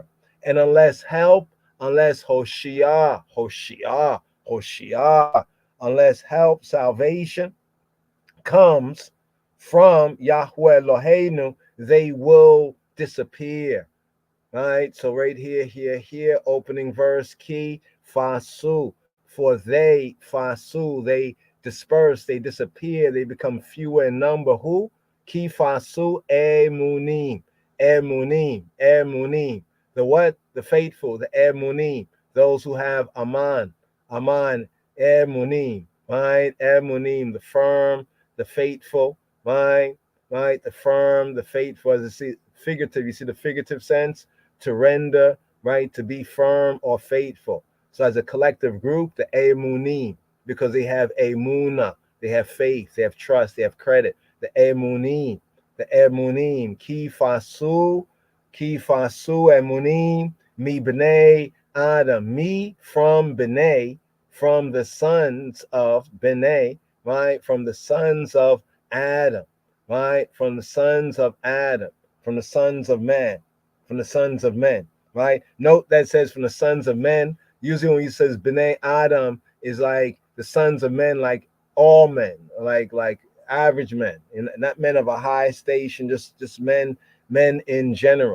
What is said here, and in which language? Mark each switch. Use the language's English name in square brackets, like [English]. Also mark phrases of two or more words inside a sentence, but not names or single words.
[English] And unless Hoshia, unless help, salvation comes from [Hebrew] יהוה אלהינו, [English] they will disappear. Right? So right here, opening verse, [Hebrew] כי פסו, [English] for they fasu, they disperse, they disappear, they become fewer in number. Who? [Hebrew] כי פסו אמונים. [English] The what? The faithful, the emunim, those who have aman, emunim, right? Emunim, the firm, the faithful, right? The firm, the faithful, as you see, figurative, you see the figurative sense, to render, right? To be firm or faithful. So as a collective group, the emunim, because they have emuna, they have faith, they have trust, they have credit. The [Hebrew] אמונים כי כיפסו אמונים מי בני אדם. [English] Me from B'nai, from the sons of B'nai, right? From the sons of Adam, right? From the sons of Adam, from the sons of man, from the sons of men, right? Note that says from the sons of men. Usually when he says [Hebrew] בני אדם [English] is like the sons of men, like all men, like average men, and not men of a high station, just men in general.